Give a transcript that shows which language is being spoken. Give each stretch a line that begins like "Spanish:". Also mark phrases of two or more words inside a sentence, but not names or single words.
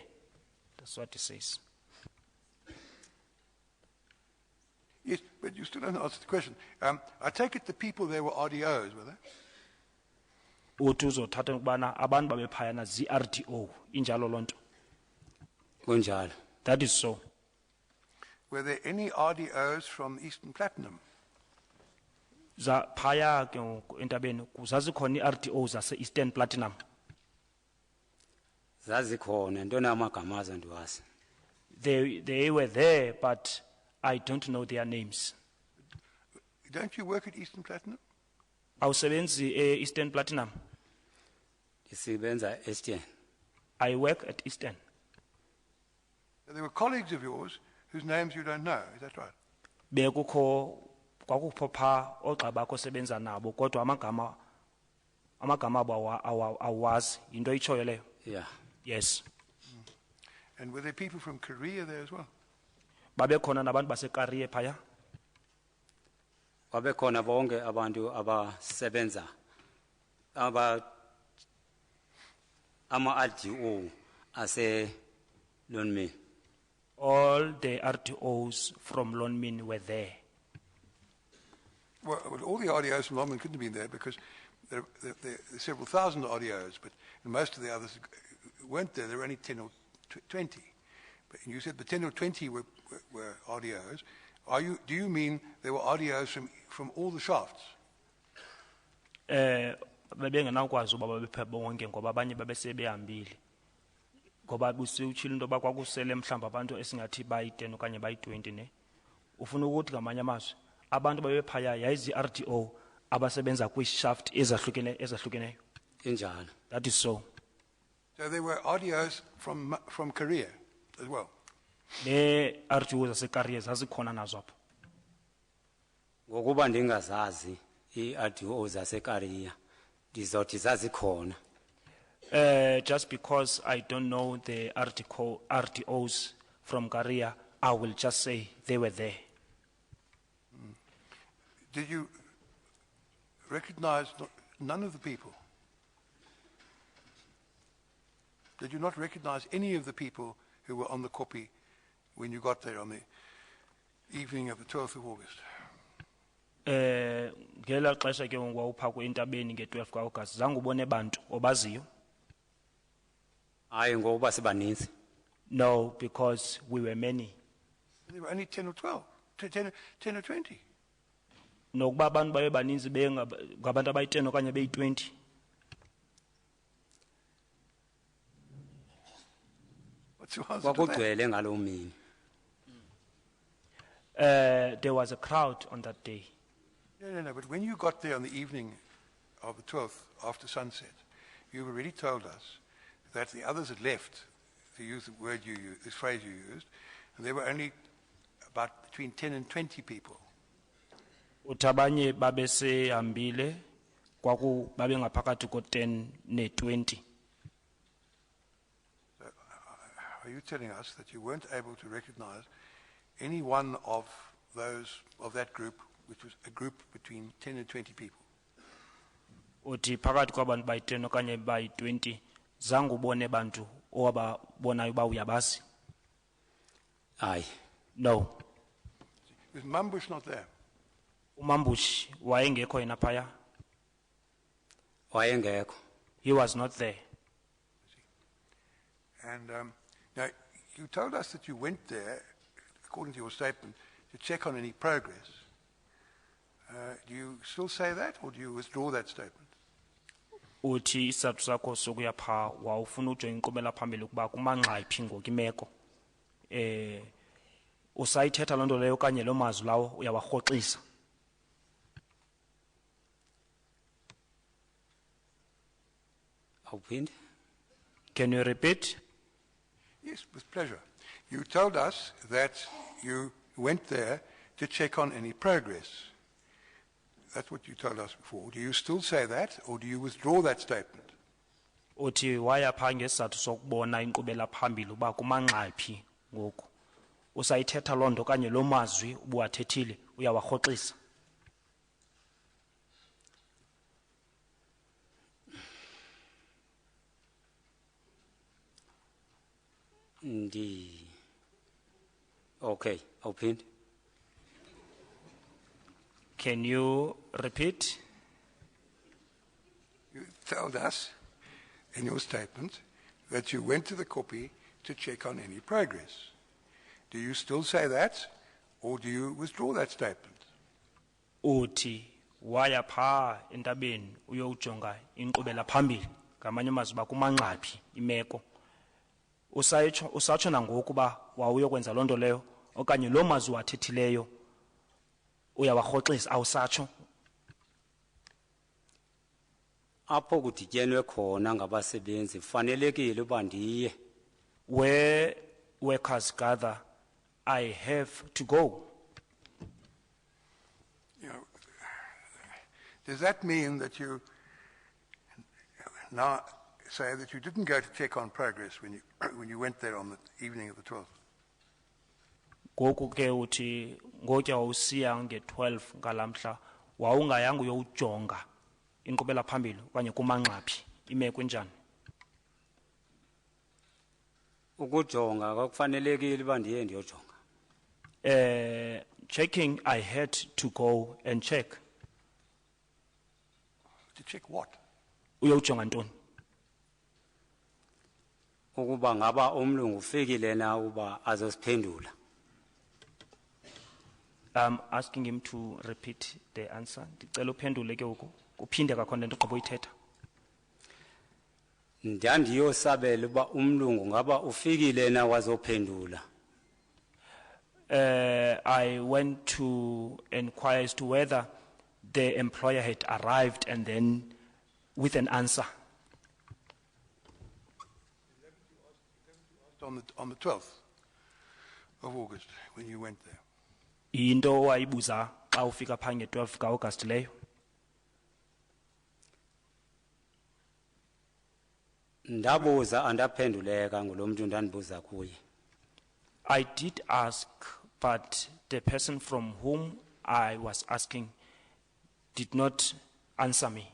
English: That's what he says. Yes, but you still haven't answered the question. I take it the people there were RDOs, were they?
Xhosa: Uthi uzothatha ukubana abantu babephayana zi-RDO, injalo lonto. Kunjalo.
English: That is so. Were there any RDOs from Eastern Platinum?
Xhosa: Phaya ke ngoku entabeni kuzazikhona i-RDO zase-Eastern Platinum. Zazikhona ntona amagama azo ndiwazi.
English: They were there, but I don't know their names. Don't you work at Eastern Platinum?
Xhosa: Awusebenzi e-Eastern Platinum. Ndisebenza Eastern.
English: I work at Eastern. There were colleagues of yours whose names you don't know, is that right?
Xhosa: Bekukho kwakukho pha ogxa bakho sebenza nabo kodwa amagama abo awazi into itshoyo leyo.
English: Yeah. Yes. And were there people from Korea there as well?
Xhosa: Babekhona nabantu baseKariye phaya. Babekhona bonke abantu abasebenza ama-RDO ase Lonmin.
English: All the RTOs from Lonmin were there. Well, all the RDOs from Lonmin couldn't have been there because there are several thousand RDOs, but most of the others weren't there. There were only 10 or 20. But you said the 10 or 20 were RDOs. Do you mean there were RDOs from all the shafts?
Xhosa: Bebengenawukwazi uba babephe bonke ngoba abanye babesebehambile. Ngoba busiwutshilo into yoba kwakusele mhlawumbi abantu esingathi bayi-10 okanye bayi-20 ne. Ufuna ukuthi ngamanye amazwi abantu babephaya yayizi-RDO abasebenza kwi-shaft ezahlukeneyo. Injalo.
English: That is so. So there were RDOs from Korea as well?
Xhosa: Ne-RDO zaseKariye zazikhona nazo apho. Ngokuba ndingazazi i-RDO zaseKariya ndizothi zazikhona.
English: Just because I don't know the RDOs from Korea, I will just say they were there. Did you recognize none of the people? Did you not recognize any of the people who were on the copy when you got there on the evening of the 12th of August?
Xhosa: Ngela xesha ke ngwawupha kwentabeni nge-12 kaAugust zange ubone bantu obaziyo? Hayi ngokuba sibaninzi.
English: No, because we were many. There were only 10 or 12, 10 or 20.
Xhosa: Nokuba abantu babe baninzi ngabantu abayi-10 okanye beyi-20.
English: What's your answer to that?
Xhosa: Kwakugcwele ngaloo mini.
English: There was a crowd on that day. No, but when you got there on the evening of the 12th, after sunset, you already told us that the others had left, to use the word you used, this phrase you used, and there were only about between 10 and 20 people.
Xhosa: uthi abanye babesehambile babe ngaphakathi ko-10 ne-20.
English: Are you telling us that you weren't able to recognize any one of that group, which was a group between 10 and 20 people?
Xhosa: Uthi phakathi kwabantu bayi-10 okanye bayi-20 zange ubone bantu owababonayo uba uyabazi? Hayi.
English: No. Was Mambush not there?
Xhosa: Umambushi wayengekho yena phaya. Wayengekho.
English: He was not there. And now, you told us that you went there, according to your statement, to check on any progress. Do you still say that, or do you withdraw that statement?
Xhosa: Uthi isizathu sakho sokuya pha wawufuna ujonga inkqubela phambili ukuba kumanxayiphi ngoku imeko. Usayithetha loo nto leyo okanye loo mazwi lawo uyawarhoxisa? Awuphinde?
English: Can you repeat? Yes, with pleasure. You told us that you went there to check on any progress. That's what you told us before. Do you still say that, or do you withdraw that statement?
Xhosa: Uthi waya pha ngesizathu sokubona inkqubela phambili uba kumanxayiphi ngoku. Usayithetha loo nto okanye loo mazwi ubuwathethile uyawarhoxisa? Okay, awuphinde?
English: Can you repeat? You told us in your statement that you went to the copy to check on any progress. Do you still say that, or do you withdraw that statement?
Xhosa: Uthi waya pha entabeni uyowujonga inkqubela phambili ngamanye amazwi uba kumanxaphi imeko. Usatsho nangoku uba wawuyokwenza loo nto leyo okanye loo mazwi wathethileyo uyawarhoxisa, awusatsho? Apho kudityenwe khona ngabasebenzi fanelekile uba ndiye.
English: Where workers gather, I have to go. You know, does that mean that you now say that you didn't go to check on progress when you went there on the evening of the 12th?
Xhosa: Ngoku ke uthi ngotya wawusiya nge-12 ngalamhla wawungayanga uyowujonga inkqubela phambili okanye kumanxaphi imeko enjani? Ukujonga kwakufanelekile uba ndiye ndiyojonga.
English: Checking, I had to go and check. To check what?
Xhosa: Uyowujonga ntoni? Ukuba ngaba umlungu ufikile na uba azosiphendula.
English: I'm asking him to repeat the answer.
Xhosa: Ndicela uphendule ke uku uphinde kakhona lento ugqiba uyithetha. Ndandiyosabela uba umlungu ngaba ufikile na wazophendula.
English: I went to inquire as to whether the employer had arrived and then with an answer. On the 12th of August, when you went there.
Xhosa: Into wayibuza xa ufika pha nge-12 ka-August leyo. Ndabuza andaphenduleka ngulo mntu ndandibuza kuye.
English: I did ask, but the person from whom I was asking did not answer me.